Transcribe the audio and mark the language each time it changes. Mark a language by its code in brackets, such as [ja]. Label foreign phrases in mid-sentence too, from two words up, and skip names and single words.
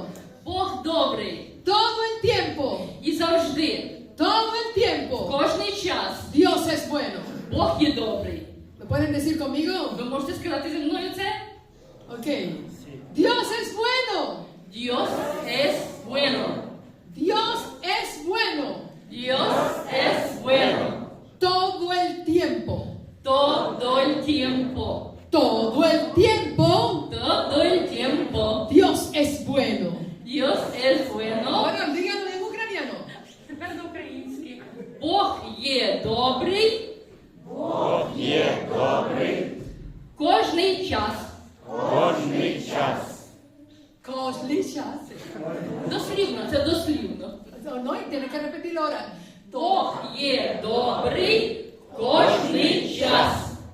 [uk] Бог добрий. [es] Todo el tiempo. [uk] І завжди. [es] Todo el [uk] В [es] tiempo. [uk] кожний час. [es] Dios es bueno. [uk] Бог є добрий. [es] ¿Lo pueden decir conmigo? [uk] Ви можете сказати зі мною це? [es] Ok. Dios es bueno. Dios es bueno. Dios es bueno. Dios es bueno. Todo el tiempo. Todo el tiempo. Todo el tiempo. Todo el tiempo. Dios es bueno. Dios es bueno. Ahora díganlo en ucraniano. [uk] Тепер до українських. Бог є добрий. Бог є добрий Кожний час. кожний час. Кожний час. Дослівно, це дослівно. [es] No, y tienes que repetirlo ahora. [uk] Бог є добрий кожний час.